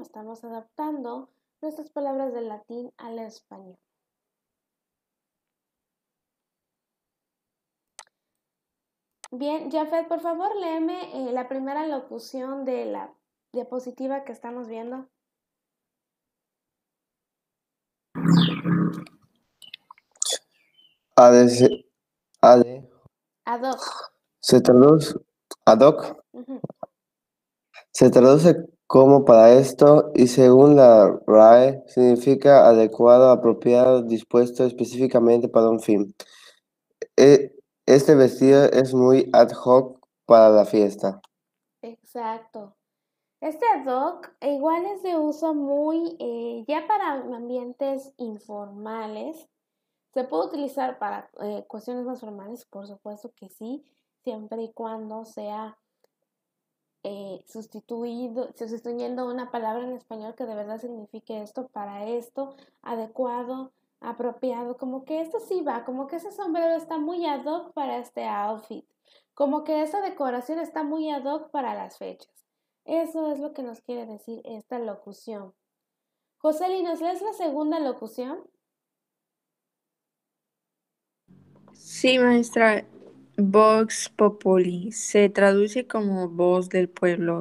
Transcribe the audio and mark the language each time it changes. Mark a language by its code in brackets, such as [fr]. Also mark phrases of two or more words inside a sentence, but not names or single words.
[es] Estamos adaptando nuestras palabras del latín al español. Bien, Jafet, por favor, léeme la primera locución de la diapositiva que estamos viendo. ADC, AD, [la] Ad hoc. [es] se traduce, [la] ad hoc, [es] Ujú. se traduce como para esto y según la RAE significa adecuado, apropiado, dispuesto específicamente para un fin. Este vestido es muy [la] ad hoc [es] para la fiesta. Exacto. Este [la] ad hoc [es] igual es de uso muy, ya para ambientes informales. Se puede utilizar para cuestiones más formales, por supuesto que sí, siempre y cuando sea sustituyendo una palabra en español que de verdad signifique esto para esto, adecuado, apropiado, como que esto sí va, como que ese sombrero está muy [la] ad hoc [es] para este outfit, como que esa decoración está muy [la] ad hoc [es] para las fechas. Eso es lo que nos quiere decir esta locución. Joseli, ¿nos lees la segunda locución? Sí, maestra. [la] Vox Populi [es] se traduce como voz del pueblo.